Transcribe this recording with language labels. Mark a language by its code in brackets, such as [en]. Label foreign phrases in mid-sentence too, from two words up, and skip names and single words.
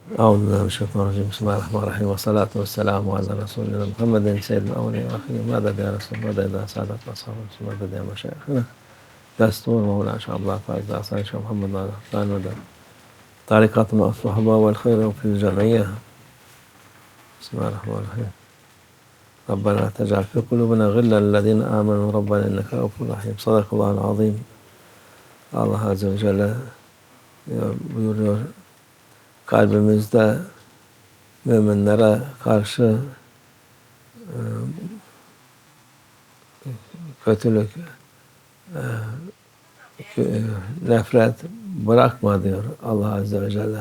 [ar] أعوذ بالله من الشيطان الرجيم بسم الله الرحمن الرحيم والصلاة والسلام على رسولنا محمد سيد الأولين والآخرين مدد يا رسول مدد يا سادة أصحاب مدد يا مشايخنا دستور مولانا شاء الله فائز أصحاب شيخ محمد على مدد طريقتنا الصحبة والخير في الجمعية بسم الله الرحمن الرحيم ربنا لا تجعل في قلوبنا غلا للذين آمنوا ربنا إنك رؤوف رحيم صدق الله العظيم. [tr] Allah Azze ve Celle buyuruyor, kalbimizde müminlere karşı kötülük, nefret bırakma diyor Allah Azze ve Celle.